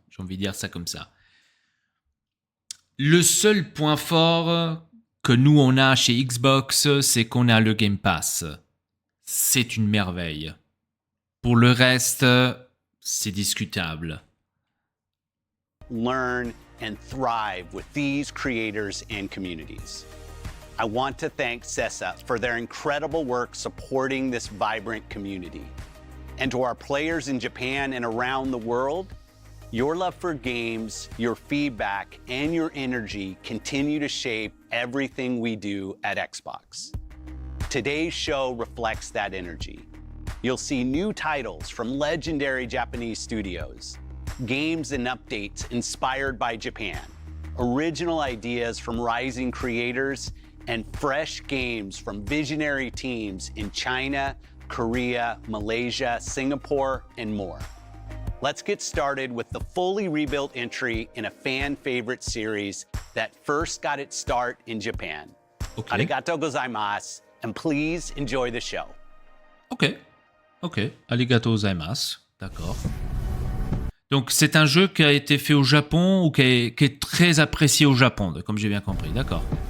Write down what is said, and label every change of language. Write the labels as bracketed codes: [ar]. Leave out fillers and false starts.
[fr] J'ai envie de dire ça comme ça. Le seul point fort que nous on a chez Xbox, c'est qu'on a le Game Pass. C'est une merveille. Pour le reste, c'est discutable. [en] Learn and thrive with these creators and communities. I want to thank CESA for their incredible work supporting this vibrant community. And to our players in Japan and around the world, your love for games, your feedback, and your energy continue to shape everything we do at Xbox. Today's show reflects that energy. You'll see new titles from legendary Japanese studios, games and updates inspired by Japan, original ideas from rising creators, and fresh games from visionary teams in China, Korea, Malaysia, Singapore, and more. Let's get started with the fully rebuilt entry in a fan-favorite series that first got its start in Japan. Okay. [ja] Arigatou gozaimasu, [en] and please enjoy the show. [fr] Ok. [ja] Arigatou gozaimasu. [fr] D'accord. Donc, c'est un jeu qui a été fait au Japon ou qui est très apprécié au Japon, comme j'ai bien compris. D'accord.